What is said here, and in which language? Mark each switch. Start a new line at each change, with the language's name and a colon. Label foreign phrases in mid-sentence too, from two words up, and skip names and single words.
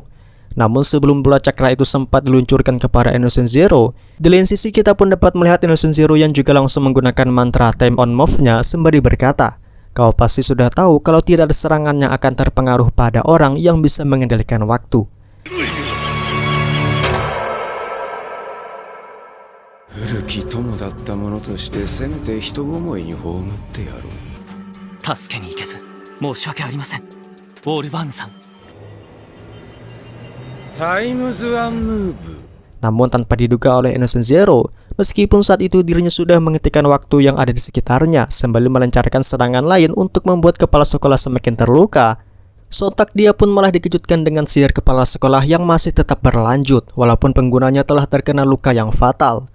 Indonesian: Namun sebelum bola cakra itu sempat diluncurkan kepada Innocent Zero, di lain sisi kita pun dapat melihat Innocent Zero yang juga langsung menggunakan mantra Time on Move-nya sembari berkata, kau pasti sudah tahu kalau tidak ada serangan yang akan terpengaruh pada orang yang bisa mengendalikan waktu.
Japanese: 古き友だったものとしてせめて人思いに葬ってやろう。助けに行けず申し訳ありません、ウォールバーグさん。タイムズワンムーブ。
Indonesian: Namun tanpa diduga oleh Innocent Zero, meskipun saat itu dirinya sudah menghentikan waktu yang ada di sekitarnya sambil melancarkan serangan lain untuk membuat kepala sekolah semakin terluka, sontak dia pun malah dikejutkan dengan sihir kepala sekolah yang masih tetap berlanjut walaupun penggunanya telah terkena luka yang fatal.